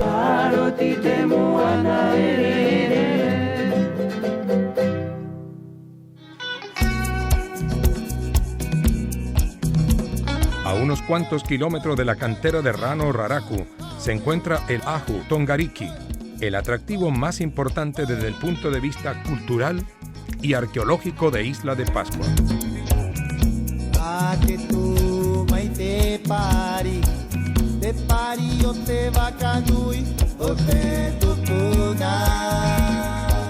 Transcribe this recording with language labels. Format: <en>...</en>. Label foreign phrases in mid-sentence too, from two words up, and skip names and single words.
<es>A unos cuantos kilómetros de la cantera de Rano Raraku se encuentra el Ahu Tongariki, el atractivo más importante desde el punto de vista cultural y arqueológico de Isla de Pascua.</es> <rap>Te pari o te vacanui o te tucuna.</rap>